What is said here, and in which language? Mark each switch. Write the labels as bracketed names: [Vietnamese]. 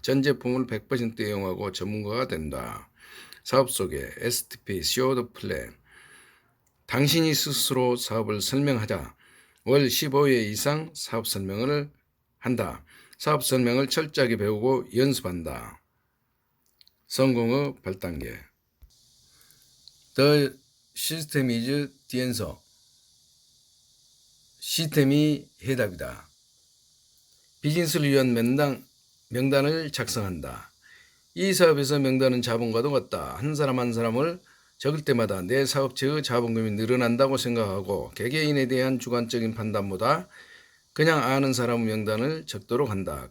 [Korean] 전 제품을 100% 애용하고 전문가가 된다. 사업 소개, STP, 시오드 플랜. 당신이 스스로 사업을 설명하자. 월 15회 이상 사업 설명을 한다. 사업 설명을 철저하게 배우고 연습한다. 성공의 8단계. [English] The system is the answer. [Korean] 시스템이 해답이다. 비즈니스를 위한 명단을 작성한다. 이 사업에서 명단은 자본과도 같다. 한 사람 한 사람을 적을 때마다 내 사업체의 자본금이 늘어난다고 생각하고 개개인에 대한 주관적인 판단보다 그냥 아는 사람 명단을 적도록 한다.